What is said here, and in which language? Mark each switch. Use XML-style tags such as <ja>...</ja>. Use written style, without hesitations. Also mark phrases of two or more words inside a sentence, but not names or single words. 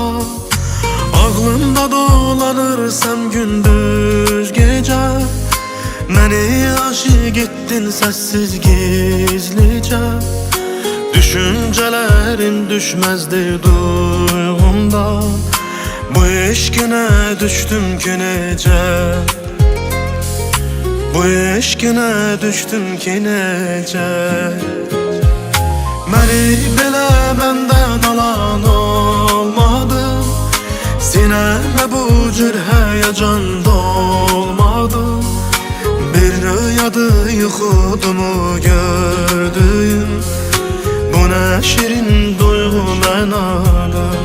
<tr>Ağlımda dolanırsam gündüz gece, məni aşık ettin sessiz gizlice. Düşüncelerin düşmezdi duyğumda, bu eşkine düştüm ki nece, bu eşkine düştüm ki nece.</tr> <az>Məni belə məndən alan olmadı, sinəmə bu cür həyəcan dolmadı. Bir rüyadı yuxudumu gördüyüm, bu nə şirin duyğu mənalı.</az>